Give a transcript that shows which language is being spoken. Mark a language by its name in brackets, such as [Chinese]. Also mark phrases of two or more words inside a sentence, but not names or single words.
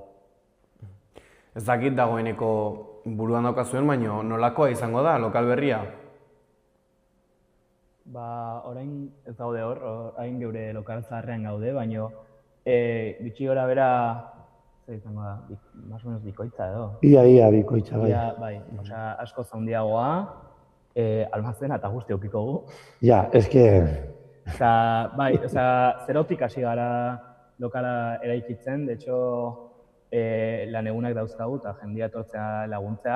[Basque] Ez dakit dagoeneko buruan daukazuen, baina nolakoa izango da lokal berria? Orain ez gaude hor, orain geure lokal zaharrean gaude, baina gutxi gora bera, zer izango da, [Spanish] más o menos [Basque] bikoitza edo. Ia bikoitza, bai. Bai, asko zaundiagoa, almazena eta guzti eukiko gu. Ja, eske... Bai, zerotik hasi gara lokala eraikitzen, [Spanish] de hecho, [Basque] lan egunak dauzkagu eta jendia etortzea laguntzea.